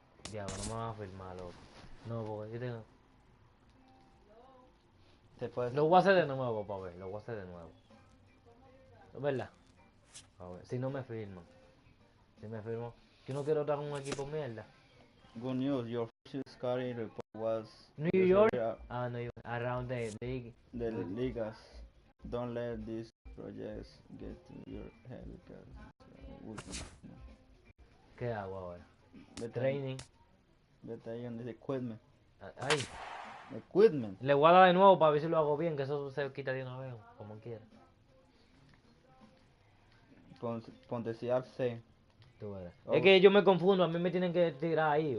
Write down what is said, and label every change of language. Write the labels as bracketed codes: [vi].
[es] Diablo, no me vas a firmar, loco. No, porque yo tengo... Lo voy a hacer de nuevo, pa' ver. Lo voy a hacer de nuevo. ¿Verdad? A ver, si no me firman. Si me firmo... Yo no quiero estar en un equipo mierda. [en] Good news, your first scouting report was... New York? Ah, no, around the league. The ligas. Don't let these projects get to your head because... [es] ¿Qué hago ahora? Vete [en] Training. [es] Vete ahí donde dice equipment. Ay. [en] Equipment. [es] Le voy a dar de nuevo para ver si lo hago bien, que eso se quita de una vez, como quiera. Ponte C. Tú verás. Es que yo me confundo, a mí me tienen que tirar ahí.